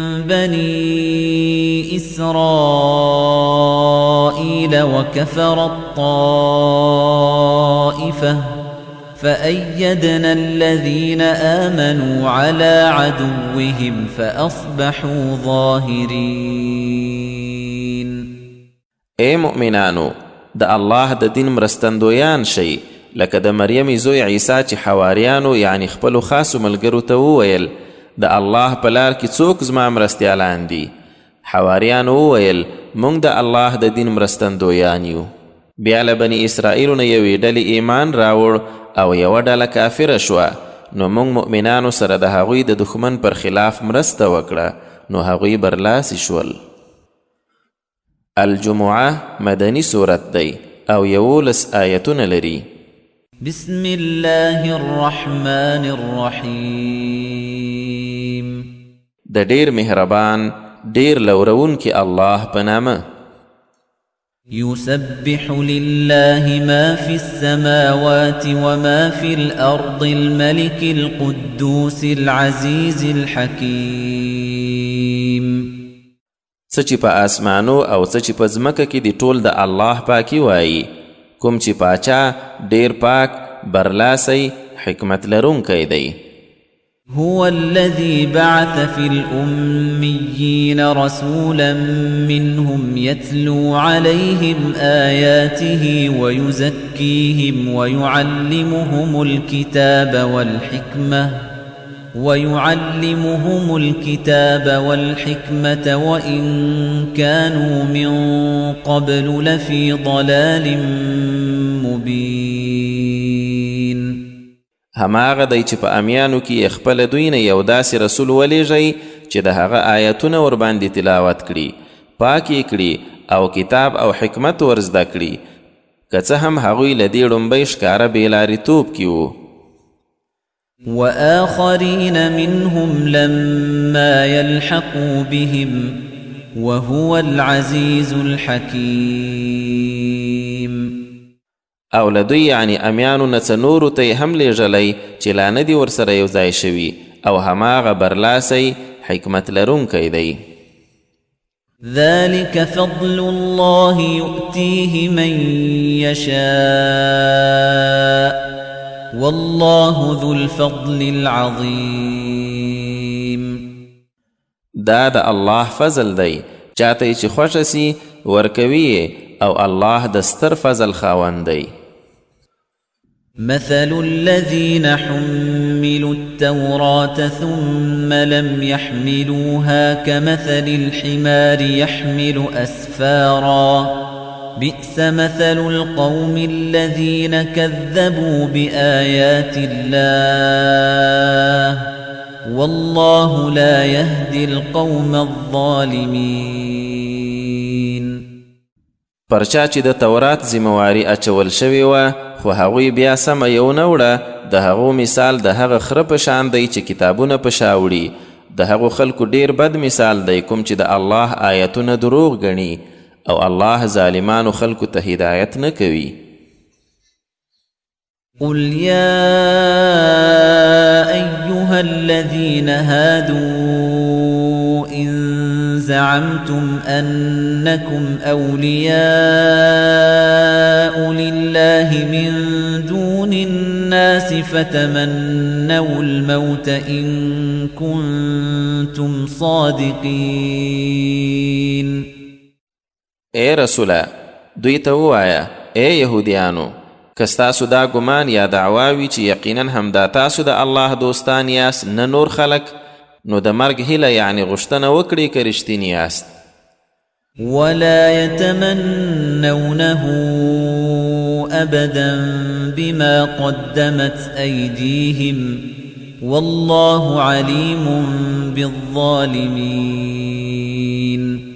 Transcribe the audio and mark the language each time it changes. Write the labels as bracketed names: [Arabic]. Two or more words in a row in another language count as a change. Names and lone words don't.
[Arabic] بني إسرائيل وكفرت طائفة فأيدنا الذين آمنوا على عدوهم فأصبحوا ظاهرين. [Pashto] اے مؤمنانو د الله د دین مرستندویان شئ لکه د مریم زوی عیسی چې حواریانو یعنی خپلو خاصو ملګرو ته وویل د الله په لار کې څوک زما مرستیالان دي. حواریانو وویل موږ د الله د دین مرستندویان یو. بیا له بني اسرائیلو نه یوې ډلې ایمان راوړ او یوه ډله کافره شوه، نو موږ مؤمنانو سره د هغوی د دښمن پر خلاف مرسته وکړه، نو هغوی برلاسي شول. الجمعه مدني سورت دی او 11 آیتونه لري. [Arabic] بسم الله الرحمن الرحيم. [Pashto] د ډیر مهربان ډیر لورون کې الله په نامه. [Arabic] يسبح لله ما في السماوات وما في الأرض الملك القدوس العزيز الحكيم. [Pashto] څه چې په آسمانو او څه چې په ځمکه کې دی ټول د الله پاکي وایي، کوم چې پاچا ډیر پاک برلاسی حکمت لرونکی دی. [Arabic] هو الذي بعث في الأميين رسولا منهم يتلو عليهم آياته ويزكيهم ويعلمهم الكتاب والحكمة وإن كانوا من قبل لفي ضلال مبين. [Pashto] هماغه دی چې په امیانو کې خپل دوی نه یو داسې رسول ولیږئ چې د هغه آیتونه ورباندې تلاوت کړي، پاک یې کړي او کتاب او حکمت ورزده کړي، که څه هم هغوی له دې ړومبۍ ښکاره بېلاریتوب کې وو. [Arabic] وآخرين منهم لما يلحقوا بهم وهو العزيز الحكيم. [Pashto] او لدوی یعنی امیانو نه څه نورو ته یې هم لیږلی چې لا نه دي ورسره یو ځای شوي او هماغه برلاسی حکمت لرونکی دی. [Arabic] ذلك فضل الله يؤتيه من يشاء والله ذو الفضل العظيم. [Pashto] دا د الله فضل دی، چاته چې خوښه سي ورکوي او الله د ستر فضل خاوند دی. [Arabic] مثل الذين حملوا التوراة ثم لم يحملوها كمثل الحمار يحمل أسفارا بئس مثل القوم الذين كذبوا بآيات الله والله لا يهدي القوم الظالمين. [Pashto] پرچا چې د تورات ذمواري اچول شوې وه خو هغوی بیا سمه یو نه وړه، د هغو مثال د هغه خره په شان دی چې کتابونه په شا وړي. د هغو خلکو ډیر بد مثال دی کوم چې د الله آیتونه دروغ ګڼي او الله ظالمانو خلکو ته هدایت نه کوي. [Arabic] قل يا أيها الذين هادوا إن زعمتم أنكم أولياء لله من دون الناس فتمنوا الموت إن كنتم صادقين. [Pashto] اے رسوله دوی ته ووایه اے یهودیانو که ستاسو دا ګمان یا دعوا وي چې یقینا همدا تاسو د الله دوستان یاست نه نور خلک نو د مرګ هیله یعنی غوښتنه وکړئ که رښتیني یاست [Arabic] ولا يتمنونه أبدا بما قدمت أيديهم والله عليم بالظالمين